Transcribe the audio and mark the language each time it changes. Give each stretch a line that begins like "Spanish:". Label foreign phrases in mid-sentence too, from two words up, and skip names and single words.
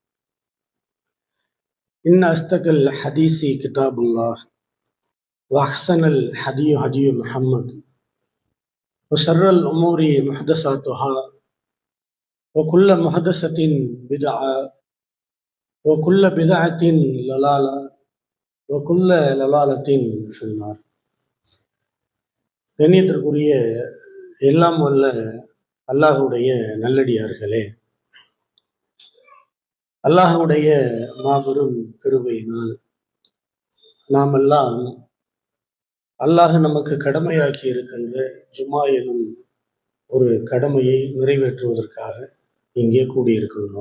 Arabic: إن أصدق الحديث كتاب الله وأحسن الهدي هدي محمد وشر الأمور محدثاتها وكل محدثة بدعة وكل بدعة ضلالة وكل ضلالة في النار.
Tamil: கண்ணியத்திற்குரிய எல்லாம் வல்ல அல்லாஹுடைய நல்லடியார்களே, அல்லாஹுடைய மாபெரும் கிருபையினால் நாமெல்லாம் அல்லாஹ் நமக்கு கடமையாக்கி இருக்கின்ற ஜும்மா எனும் ஒரு கடமையை நிறைவேற்றுவதற்காக இங்கே கூடியிருக்கின்றோம்.